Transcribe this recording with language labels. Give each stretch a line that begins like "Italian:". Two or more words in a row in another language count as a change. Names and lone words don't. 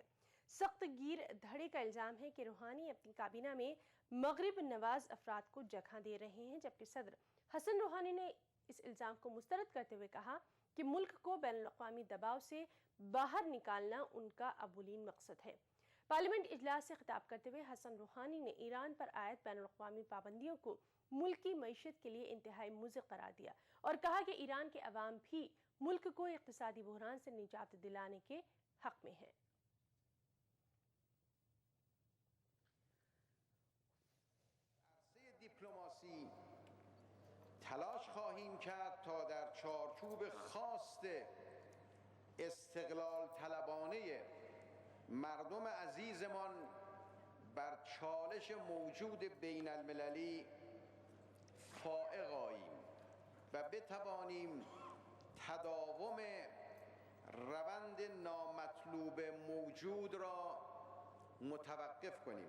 Urdu: سخت گیر دھڑے کا الزام ہے کہ روحانی اپنی کابینہ میں مغرب نواز افراد کو جگہ دے رہے ہیں، جبکہ صدر حسن روحانی نے اس الزام کو مسترد کرتے ہوئے کہا کہ ملک کو بین الاقوامی دباؤ سے باہر نکالنا ان کا اولین مقصد ہے. پارلیمنٹ اجلاس سے خطاب کرتے ہوئے حسن روحانی نے ایران پر عائد بین الاقوامی پابندیوں کو ملک کی معیشت کے لیے انتہائی مضر قرار دیا اور کہا کہ ایران کے عوام بھی ملک کو اقتصادی بحران سے نجات دلانے کے حق میں ہے.
Persian: دیپلماسی تلاش خواهیم کرد تا در چارچوب خواست استقلال طلبانه مردم عزیزمان بر چالش موجود بین المللی فائق آییم و بتوانیم تداوم روند نامطلوب موجود را متوقف کنیم.